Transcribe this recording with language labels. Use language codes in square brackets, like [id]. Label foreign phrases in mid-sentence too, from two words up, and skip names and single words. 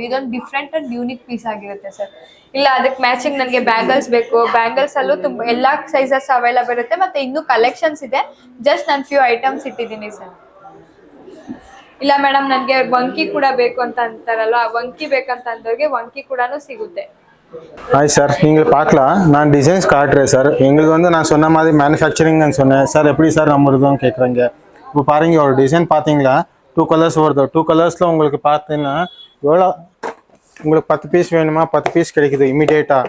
[kn] ಇದೊಂದು [en] different and unique piece [kn] ಆಗಿರುತ್ತೆ ಸರ್. ಇಲ್ಲ ಅದಕ್ಕೆ ಮ್ಯಾಚಿಂಗ್ ನನಗೆ ಬ್ಯಾಂಗಲ್ಸ್ ಬೇಕು, ಬ್ಯಾಂಗಲ್ಸ್ ಅಲ್ಲೂ ತುಂಬಾ ಎಲ್ಲಾ [en] sizes available [kn] ಇರುತ್ತೆ. ಮತ್ತೆ ಇನ್ನೂ ಕಲೆಕ್ಷನ್ಸ್ ಇದೆ, ಜಸ್ಟ್ ನಾನು [en] few items [kn] ಇಟ್ಟಿದ್ದೀನಿ ಸರ್. ಇಲ್ಲ ಮೇಡಮ್ ನನಗೆ ವಂಕಿ ಕೂಡ ಬೇಕು ಅಂತ ಅಂತಾರಲ್ವ, ವಂಕಿ ಬೇಕಂತ ಅಂದವ್ರಿಗೆ ವಂಕಿ ಕೂಡ ಸಿಗುತ್ತೆ. [ta] ஹாய் சார், நீங்கள் பார்க்கலாம். நான் டிசைன்ஸ் காட்டுறேன் சார். எங்களுக்கு வந்து நான் சொன்ன மாதிரி மேனுஃபேக்சரிங் நான் சொன்னேன் சார். எப்படி சார் நம்ம இருக்குன்னு கேட்குறாங்க. இப்போ பாருங்க ஒரு டிசைன் பார்த்தீங்களா, 2 கலர்ஸ் வருது. 2 கலர்ஸில் உங்களுக்கு பார்த்தீங்கன்னா எவ்வளோ, உங்களுக்கு 10 பீஸ் வேணுமா 10 பீஸ் கிடைக்குது இமீடியேட்டாக.